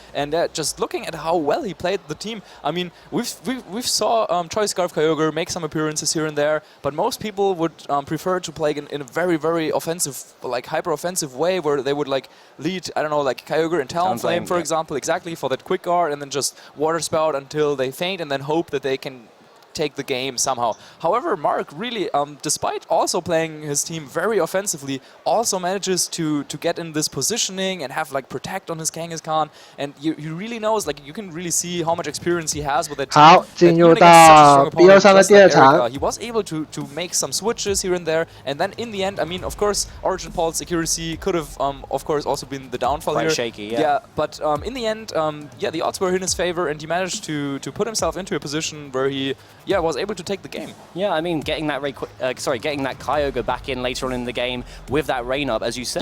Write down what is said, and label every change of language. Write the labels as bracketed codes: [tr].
[en] And just looking at how well he played the team, I mean, we've saw Choice Scarf Kyogre make some appearances here and there, but most people would prefer to play in a very offensive, like hyper-offensive way, where they would like lead, I don't know, like Kyogre and Talonflame, for example, exactly for that quick guard, and then just Water Spout until they faint, and then hope that they can take the game somehow. However, Mark really, despite also playing his team very offensively, also manages to get in this positioning and have like protect on his Kangaskhan, and you really knows, like you can really see how much experience he has with that team. [zh] 好，进入到 BO3 的第二场。 [en] He was able to make some switches here and there, and then in the end, I mean, of course, Origin Paul's accuracy could have, of course, also been the downfall Quite here. shaky, yeah. But in the end, yeah, the odds were in his favor, and he managed to put himself into a position where he, yeah, was able to take the game. Yeah, I mean, getting that getting that Kyogre back in later on in the game with that rain up, as you said,